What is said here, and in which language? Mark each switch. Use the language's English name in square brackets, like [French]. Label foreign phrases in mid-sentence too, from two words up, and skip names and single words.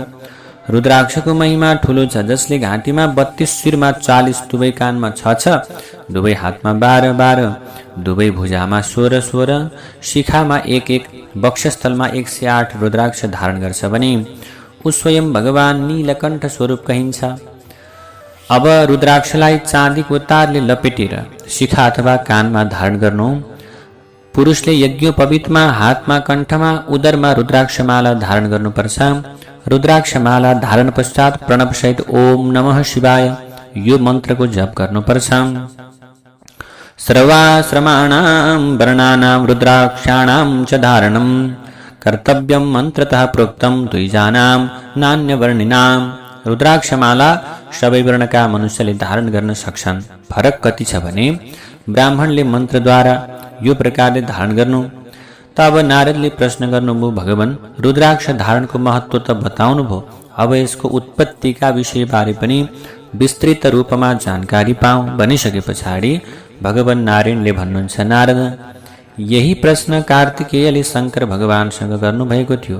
[Nepali] रुद्राक्षको महिमा ठुलो छ, जसले घाँटीमा 32, शिरमा 40, दुवै कानमा 6, दुवै हातमा 12, दुवै भुजामा 16, शिखामा 1, वक्षस्थलमा 108 रुद्राक्ष धारण गर्छ भने ऊ स्वयं भगवान नीलकण्ठ स्वरूप कहिन्छ। अब रुद्राक्षलाई चाँदीको तारले लपेटेर शिखा अथवा कानमा धारण गर्नु। पुरुषले यज्ञोपवीतमा हातमा, कण्ठमा, उदरमा रुद्राक्षमाला धारण गर्नुपर्छ। रुद्राक्षमाला धारण पश्चात प्रणव सहित [Sanskrit] ओम नमः शिवाय [Nepali] यो मन्त्रको जप गर्नुपर्छ। [Sanskrit] सर्वाश्रमाणां वर्णानां रुद्राक्षाणां च धारणं कर्तव्यं मन्त्रतः प्रोक्तं द्विजानां नान्यवर्णिनां। [Nepali] रुद्राक्षमाला सबै वर्णका मनुष्यले धारण गर्न सक्छन्। फरक कति छ भने ब्राह्मणले मन्त्रद्वारा यो प्रकारले धारण गर्नु। तब नारदले प्रश्न गर्नुभयो, भगवान रुद्राक्ष धारणको महत्व त बताउनुभयो, अब यसको उत्पत्तिका विषयबारे पनि विस्तृत रूपमा जानकारी पाऊँ भनिसके पछाडि भगवान नारायणले भन्नुहुन्छ, नारद यही प्रश्न कार्तिकेयले शङ्कर भगवानसँग गर्नुभएको थियो।